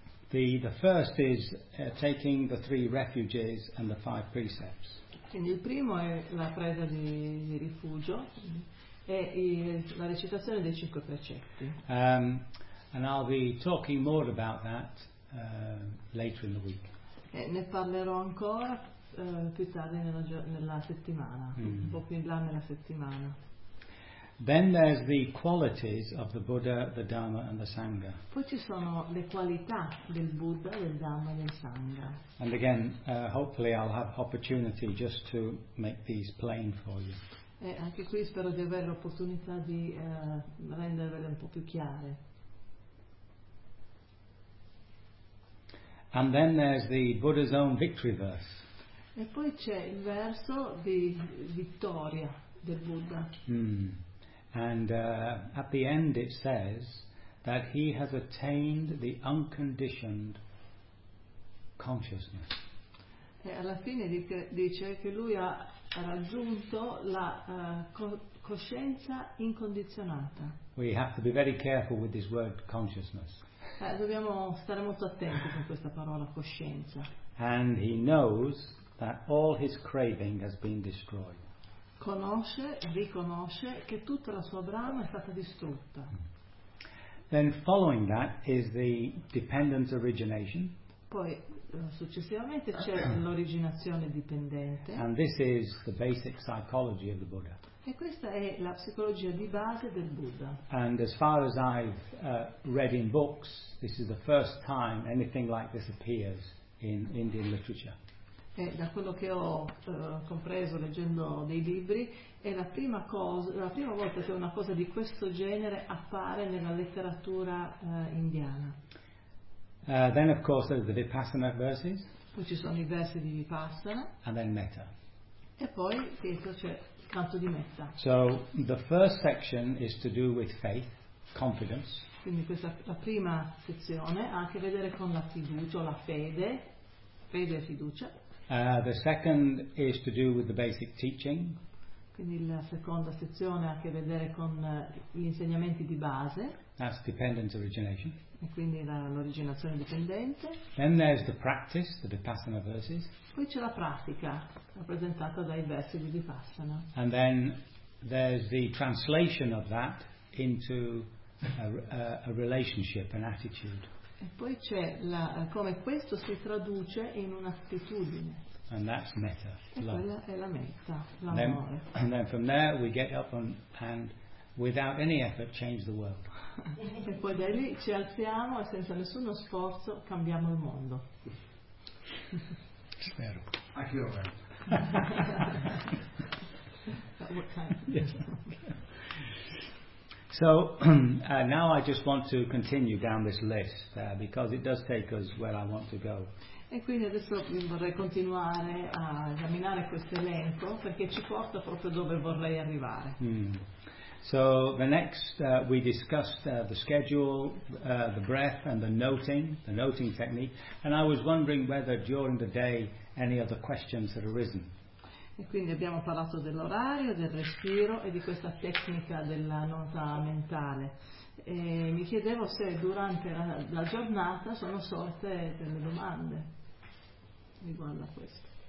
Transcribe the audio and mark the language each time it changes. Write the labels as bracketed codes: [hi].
[en] The first is taking the three refuges and the five precepts. [it] Quindi il primo è la presa di rifugio e la recitazione dei cinque precetti. [en] And I'll be talking more about that later in the week. [it] E ne parlerò ancora più tardi nella settimana, un po' più in là nella settimana. [en] Then there's the qualities of the Buddha, the Dhamma and the Sangha. [it] Poi ci sono le qualità del Buddha, del Dhamma e del Sangha. [en] And again, hopefully I'll have opportunity just to make these plain for you. [it] E anche qui spero di avere l'opportunità di rendervele un po' più chiare. [en] And then there's the Buddha's own victory verse. [it] E poi c'è il verso di vittoria del Buddha. [en] And at the end it says that he has attained the unconditioned consciousness. [it] E alla fine dice che lui ha raggiunto la coscienza incondizionata. [en] We have to be very careful with this word consciousness. [it] Dobbiamo stare molto attenti con questa parola coscienza. [en] And he knows that all his craving has been destroyed. [it] Conosce, riconosce che tutta la sua brama è stata distrutta. [en] Then following that is the dependence origination. [it] Poi successivamente c'è l'originazione dipendente. [en] And this is the basic psychology of the Buddha. [it] E questa è la psicologia di base del Buddha. [en] And as far as I've read in books, this is the first time anything like this appears in Indian literature. [it] E da quello che ho compreso leggendo dei libri, è la prima volta che una cosa di questo genere appare nella letteratura indiana. [en] Then of course there are the Vipassana verses. [it] Poi ci sono i versi di Vipassana. [en] And then Metta. [it] E poi dietro c'è il canto di Metta. [en] So the first section is to do with faith, confidence. [it] Quindi questa la prima sezione ha a che vedere con la fiducia o la fede, fede e fiducia. [en] The second is to do with the basic teaching. [it] Quindi la seconda sezione ha a che vedere con gli insegnamenti di base. [en] That's dependence origination. [it] E quindi l'originazione dipendente. [en] Then there's the practice, the Vipassana verses. [it] Poi c'è la pratica rappresentata dai versi di Vipassana. [en] And then there's the translation of that into a relationship, an attitude. [it] E poi c'è come questo si traduce in un'attitudine. [en] And that's metta. [it] E quella è la metta, l'amore. [en] And then from there we get up and without any effort change the world. [it] E poi da lì ci alziamo e senza nessuno sforzo cambiamo il mondo. Spero. Anche io. [en] What kind? Yes. So now I just want to continue down this list because it does take us where I want to go. [it] E quindi adesso vorrei continuare a esaminare questo elenco perché ci porta proprio dove vorrei arrivare. [en] So the next we discussed the schedule, the breath and the noting technique, and I was wondering whether during the day any other questions had arisen. [it] E quindi abbiamo parlato dell'orario, del respiro e di questa tecnica della nota mentale. E mi chiedevo se durante la giornata sono sorte delle domande riguardo a questo.